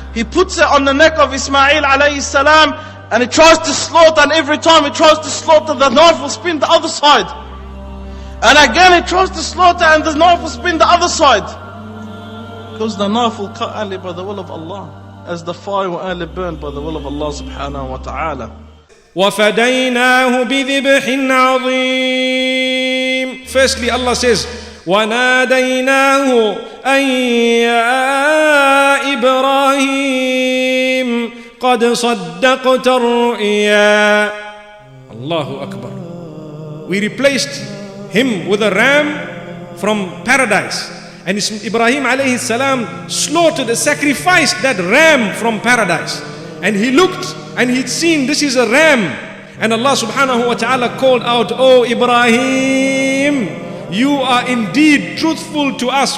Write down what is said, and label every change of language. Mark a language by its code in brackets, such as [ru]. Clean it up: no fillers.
[en] He puts it on the neck of Ismail alayhi salam, and he tries to slaughter, and every time he tries to slaughter, the knife will spin the other side. And again he tries to slaughter, and the knife will spin the other side. Because the knife will cut Ali by the will of Allah, as the fire will only burn by the will of Allah subhanahu wa ta'ala. [ar] وَفَدَيْنَاهُ بِذِبْحٍ عَظِيمٍ. [en] Firstly, Allah says, [ar] وَنَادَيْنَاهُ أَن يَا إِبْرَاهِيمُ قَدْ صَدَّقْتَ الرُّؤْيَا. Allahu Akbar. [en] We replaced him with a ram from paradise. And Ibrahim alayhi salam slaughtered, sacrificed that ram from paradise. And he looked and he'd seen this is a ram. And Allah subhanahu wa ta'ala called out, "Oh Ibrahim, you are indeed truthful to us.